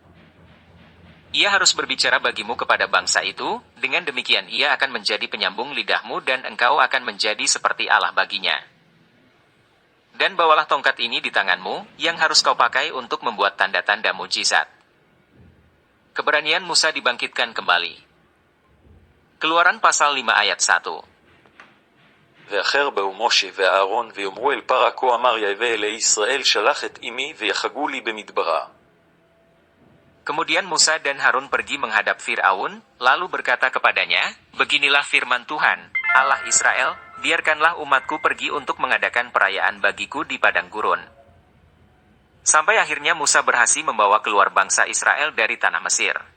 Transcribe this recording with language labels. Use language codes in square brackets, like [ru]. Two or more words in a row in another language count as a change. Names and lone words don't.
[id] Ia harus berbicara bagimu kepada bangsa itu, dengan demikian ia akan menjadi penyambung lidahmu dan engkau akan menjadi seperti Allah baginya. Dan bawalah tongkat ini di tanganmu, yang harus kau pakai untuk membuat tanda-tanda mujizat. Keberanian Musa dibangkitkan kembali. Keluaran pasal 5 ayat 1. [he] ואחר באו משה ואהרון ויאמרו אל פרעה כה אמר יהווה אלי ישראל שלח את אמי ויחגו לי במדברה. [id] Kemudian Musa dan Harun pergi menghadap Fir'aun, lalu berkata kepadanya, beginilah firman Tuhan, Allah Israel, biarkanlah umatku pergi untuk mengadakan perayaan bagiku di padang gurun. Sampai akhirnya Musa berhasil membawa keluar bangsa Israel dari tanah Mesir.